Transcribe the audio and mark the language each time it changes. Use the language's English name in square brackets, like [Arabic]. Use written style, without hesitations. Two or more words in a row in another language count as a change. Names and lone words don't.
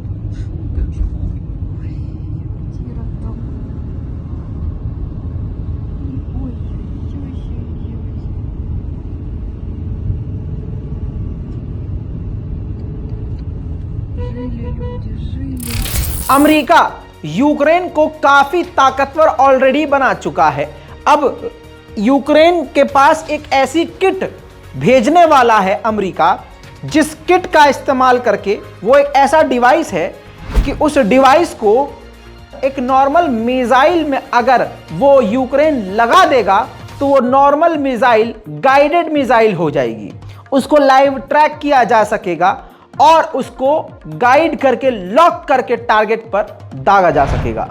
[Russian] Ой, квартира там. Ой-ой-ой-ой-ой. Жили люди, жили. [Hindi] अमेरिका यूक्रेन को काफी ताकतवर ऑलरेडी बना चुका है। अब यूक्रेन के पास एक ऐसी किट भेजने वाला है अमेरिका, जिस किट का इस्तेमाल करके वो एक ऐसा डिवाइस है कि उस डिवाइस को एक [English] normal missile [Hindi] में अगर वो यूक्रेन लगा देगा तो वो [English] normal missile guided missile [Hindi] हो जाएगी, उसको [English] live track [Hindi] किया जा सकेगा और उसको गाइड करके लॉक करके टारगेट पर दागा जा सकेगा।